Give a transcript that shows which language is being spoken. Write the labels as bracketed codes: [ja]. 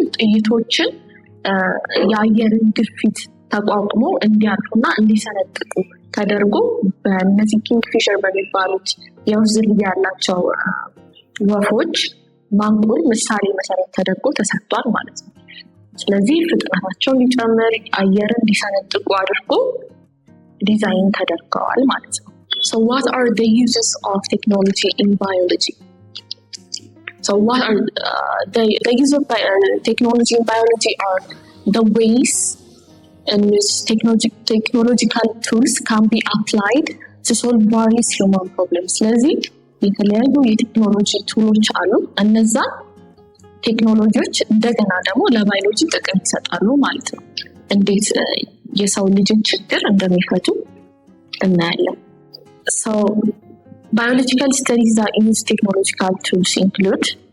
[am] ጥይቶችን የአየርን ግፊት ተቋቁሞ እንዲያልፉና እንዲሰነጥቁ ተደርጎ በእነዚህ ኪንግፊሸር በሚባሉት የወፍ ዝርያ ያላቸው ወፎች ማንቁር ምሳሌ መሰረት ተደርጎ ተሰርቷል ማለት ነው። ስለዚህ ፍጥነታቸውን ሊጨምር አየርን እንዲሰነጥቁ አድርጎ ዲዛይን ተደርገዋል ማለት ነው። [en] So what are the uses of technology in biology? So what are the use of technology in biology are the ways in which technological tools can be applied to solve various human problems. [am] ስለዚህ የተለያዩ የቴክኖሎጂ ቱሎች አሉ። እነዛ ቴክኖሎጂዎች እንደገና ደግሞ ለባዮሎጂ ጥቅም ይሰጣሉ ማለት ነው። እንዴት የሰው ልጅን ችግር እንደሚፈቱ እናያለን። [en] So biological studies that use technological tools include